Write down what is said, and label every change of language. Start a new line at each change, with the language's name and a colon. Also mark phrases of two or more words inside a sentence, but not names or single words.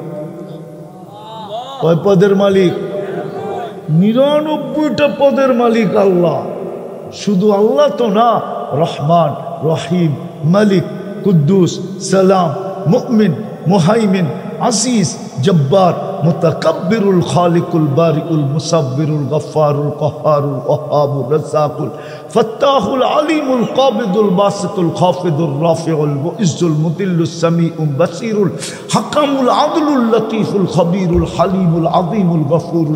Bangla: কয় পদের মালিক? 99টা পদের মালিক আল্লাহ। শুধু আল্লাহ তো না, রহমান, রহিম, মালিক, কুদ্দুস, সালাম, মুমিন, মুহাইমিন, আজিজ, জব্বার, মুতাকাব্বিরুল, খালিকুল, বারিউল, মুসাব্বিরুল, গফফারুল, কহ্হারুল, ওয়াহাবুর, রাজ্জাকুল, ফাত্তাহুল, আলিমুল, কাবিদুল, বাসিতুল, খাফিদুল, রাফিউল, মুইজ্জুল, মুদিল্লুস, সামিউল, বাসিরুল, হাকামুল, আদলুল, লতীফুল, খবীরুল, হালিমুল, আযীমুল, গফুরুল,